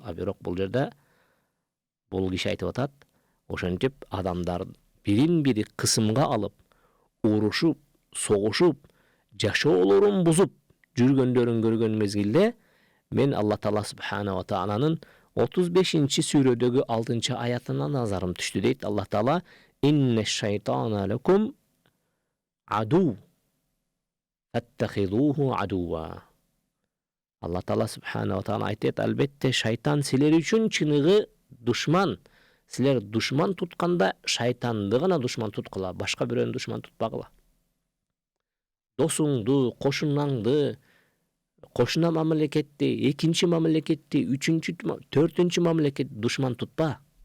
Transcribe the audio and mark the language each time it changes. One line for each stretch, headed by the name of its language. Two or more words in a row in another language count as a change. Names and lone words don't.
Kyrgyz: Бирок бул жерде бул киши айтып атат, ошентип адамдар бирин-бири кысымга алып, урушуп, согушуп, жашоолорун бузуп жүргөндөрүн көргөн мезгилде мен Алла Таала
Arabic: سبحانه و
Kyrgyz: Тааланын 35-сүрөдөгү 6-аятына назарым түштү дейт.
Arabic: الله تعالى إن الشيطان لكم عدو فاتخذوه عدوا.
Kyrgyz: Алла Таала
Arabic: سبحانه وتعالى
Kyrgyz: айтат, албетте шайтан силер үчүн чыныгы душман. Силер душман тутканда шайтанды гана душман туткула, башка бирөөнү душман тутпагыла. Досуңду, кошунаңды, кошуна мамлекетти, экинчи мамлекетти, үчүнчү, төртүнчү мамлекет душман тутпа.